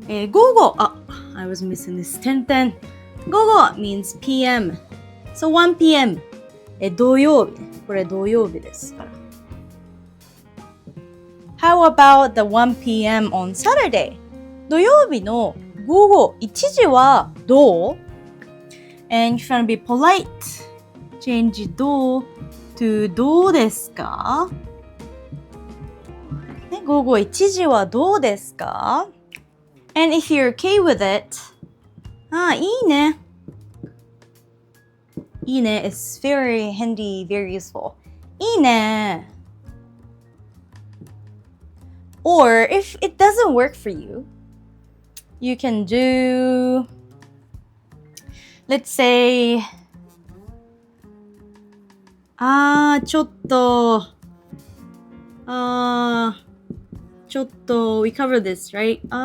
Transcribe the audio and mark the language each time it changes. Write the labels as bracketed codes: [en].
[en] 午後I was missing this. 午後 means PM. So 1 PM. 土曜日。 [ja] これ土曜日ですから。 [en] How about the 1 PM on Saturday? [ja] 土曜日の午後1時はどう？ [en] And if you want to be polite, change どう to どうですか？ [ja] ね、午後1時はどうですか？ [en] And if you're okay with it, [ja] いいね。 [en] いいね is very handy, very useful. [ja] いいね。 [en] Or if it doesn't work for you, you can do, let's say, ちょっと we covered this, right?